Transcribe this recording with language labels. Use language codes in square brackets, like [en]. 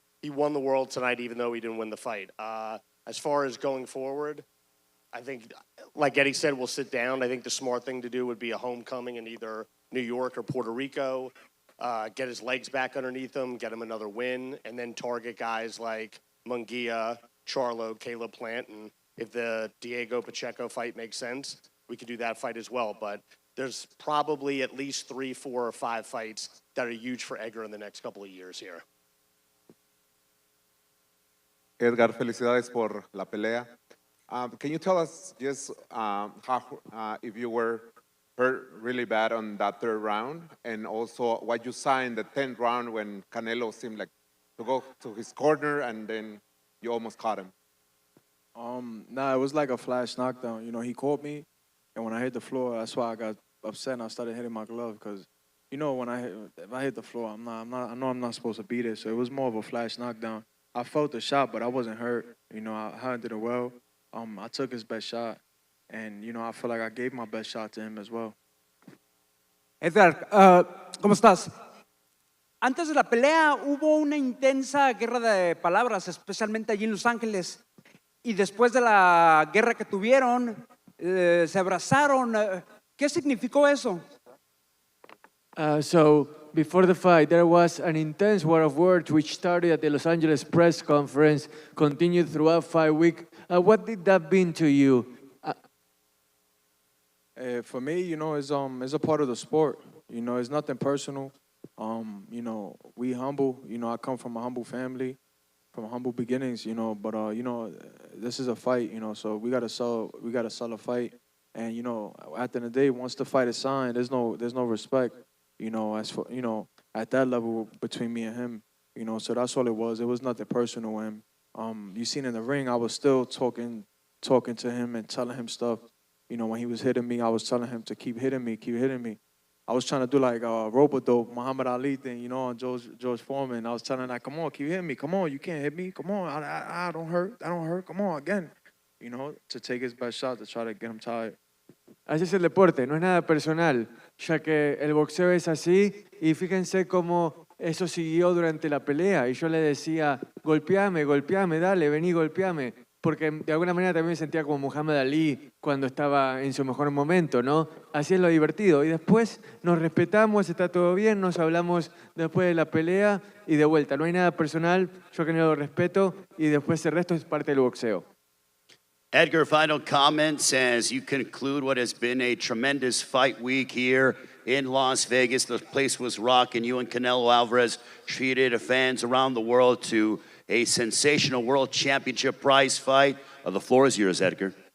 [en] He won the world tonight, even though he didn't win the fight. As far as going forward, I think, like Eddie said, we'll sit down. I think the smart thing to do would be a homecoming in either New York or Puerto Rico, get his legs back underneath him, get him another win, and then target guys like Munguia, Charlo, Caleb Plant, and if the Diego Pacheco fight makes sense, we could do that fight as well. But there's probably at least 3, 4, or 5 fights that are huge for Edgar in the next couple of years here. [es] Edgar, felicidades por la pelea. [en] Can you tell us just how, if you were hurt really bad on that 3rd round, and also what you saw in the 10th round when Canelo seemed like to go to his corner and then you almost caught him? Nah, it was like a flash knockdown. You know, he caught me, and when I hit the floor, that's why I got upset and I started hitting my glove because, you know, if I hit the floor, I know I'm not supposed to beat it. So it was more of a flash knockdown. I felt the shot, but I wasn't hurt. You know, I handled it well. I took his best shot, and you know, I feel like I gave my best shot to him as well. [es] Edgar, ¿cómo estás? Antes de la pelea hubo una intensa guerra de palabras, especialmente allí en Los Ángeles. Y después de la guerra que tuvieron, se abrazaron. ¿Qué significó eso? [en] So before the fight, there was an intense war of words which started at the Los Angeles press conference, continued throughout 5 weeks. What did that mean to you? For me, you know, it's a part of the sport. You know, it's nothing personal. You know, we humble. You know, I come from a humble family, from humble beginnings. You know, but you know, this is a fight. You know, so we gotta sell a fight. And you know, at the end of the day, once the fight is signed, there's no respect. You know, as for you know, at that level between me and him. You know, so that's all it was. It was nothing personal. And you seen in the ring, I was still talking to him and telling him stuff. You know, when he was hitting me, I was telling him to keep hitting me. I was trying to do like a rope-a-dope, Muhammad Ali thing, you know, on George Foreman. I was telling him, like, come on, keep hitting me. Come on, you can't hit me. Come on, I don't hurt. Come on, again. You know, to take his best shot to try to get him tired. [es] Así es el deporte, no es nada personal, ya que el boxeo es así y fíjense cómo eso siguió durante la pelea y yo le decía, golpeame, dale, vení, golpeame, porque de alguna manera también me sentía como Muhammad Ali cuando estaba en su mejor momento, ¿no? Así es lo divertido y después nos respetamos, está todo bien, nos hablamos después de la pelea y de vuelta, no hay nada personal, yo que no lo respeto y después el resto es parte del boxeo. [en] Edgar, final comments as you conclude what has been a tremendous fight week here in Las Vegas. The place was rocking. You and Canelo Alvarez treated fans around the world to a sensational world championship prize fight. The floor is yours, Edgar.